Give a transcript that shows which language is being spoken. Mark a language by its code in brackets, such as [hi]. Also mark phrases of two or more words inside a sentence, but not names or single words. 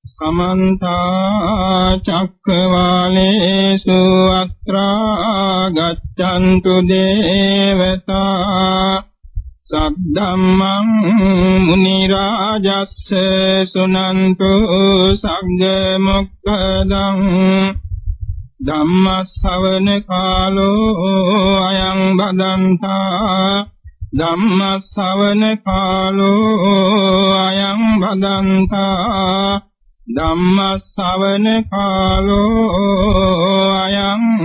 [pi] समन्त चक्रवालेषु अत्रा गच्छन्तु देवता सद्धम्मं मुनिराजस्य सुनन्तु सग्गमुक्तदं ධම්මස්සවන කාලෝ අයං බදන්තා ධම්මස්සවන කාලෝ අයං බදන්තා ධම්මස්සවන කාලෝ අයං